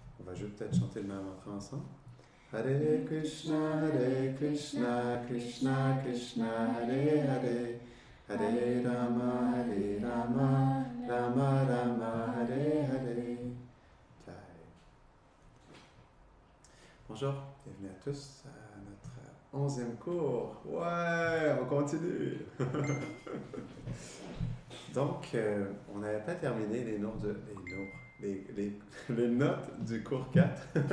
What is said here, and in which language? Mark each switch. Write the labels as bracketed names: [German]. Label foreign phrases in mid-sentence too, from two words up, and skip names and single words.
[French] On va juste peut-être chanter le même mantra ensemble. Hare Krishna, Krishna Krishna, Hare Hare, Hare Rama, Rama Rama, Hare Hare. Jai. Bonjour, bienvenue à tous à notre 11e cours. Ouais, on continue. Donc, on n'avait pas terminé les notes du cours 4.